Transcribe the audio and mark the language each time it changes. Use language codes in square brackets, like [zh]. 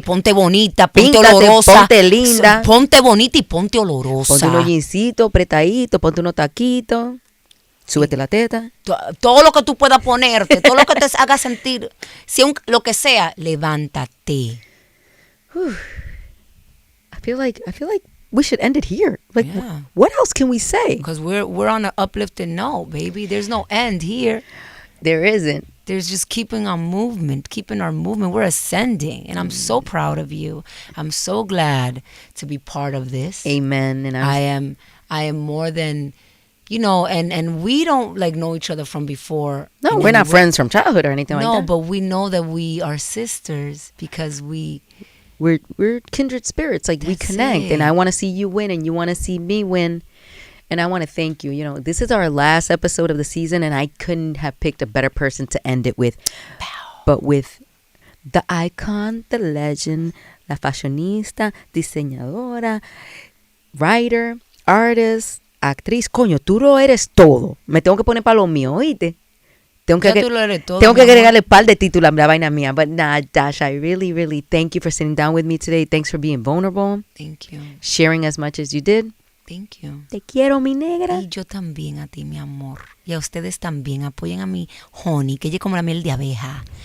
[es] Ponte bonita, ponte Píntate, olorosa. ponte linda. Ponte bonita y ponte olorosa. Ponte unos jeansitos apretaditos, ponte unos taquitos. Súbete la teta. Todo lo que tú puedas ponerte, todo lo que te haga sentir, lo que sea, levántate. [en] I feel like we should end it here. Like, what else can we say? Because we're on an uplifted note, baby. There's no end here. There isn't. There's just keeping our movement. We're ascending. And I'm so proud of you. I'm so glad to be part of this. Amen. And I am more than, you know, and we don't like know each other from before. No, we're not friends from childhood or anything like that. No, but we know that we are sisters because we're kindred spirits. Like, we connect. And I want to see you win and you want to see me win. And I want to thank you. You know, this is our last episode of the season and I couldn't have picked a better person to end it with. But with the icon, the legend, [es] la fashionista, diseñadora, [en] writer, artist, [es] actriz. Coño, tú lo eres todo. Me tengo que poner para lo mío, ¿oíste? Tengo que agregarle un par de títulos a la vaina mía. [en] But nah, Dasha, I really, really thank you for sitting down with me today. Thanks for being vulnerable. Thank you. Sharing as much as you did. Thank you. [es] Te quiero, mi negra. Y yo también a ti, mi amor. Y a ustedes también. Apoyen a mi honey, que ella es como la miel de abeja.